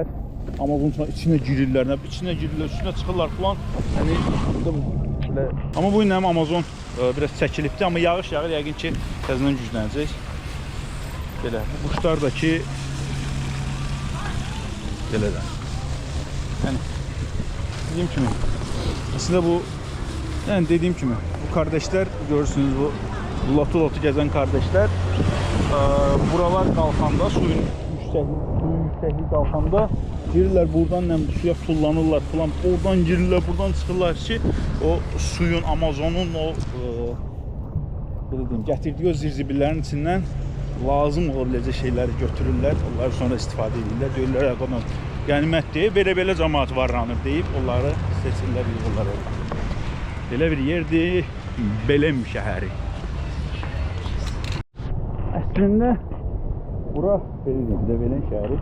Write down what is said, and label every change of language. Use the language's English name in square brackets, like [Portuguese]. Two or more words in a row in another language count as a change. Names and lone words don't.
[Azerbaijani] Amazon çayı içinə girirlər, içinə üstünə çıxırlar falan. Yəni belə. Amma bu ilə Amazon biraz çəkilibdi, amma yağış yağır, yəqin ki təzədən güclənəcək. Belə. Bu quşlar da ki belədən. Yəni dediyim kimi aslında [Turkish] bu dediğim kimi bu kardeşler görürsünüz bu lotu gezen kardeşler buralar kalkanda suyun yüksekliği kalkanda [Azerbaijani] girirler buradan suya tullanırlar falan, oradan girirler buradan çıkırlar ki o suyun Amazon'un o belə deyim, gətirdiyi o zirzibillərin içindən lazım ola biləcək şeyləri götürürlər, onları sonra istifadə edirlər. Deyirlər, qonaq qənimətdir, belə cəmaət varlanır deyib, onları seçirlər, yığırlar oradan. Belə bir yerdir, Belem şəhəri. Əslində, bura, belə deyim də, Belem şəhəri.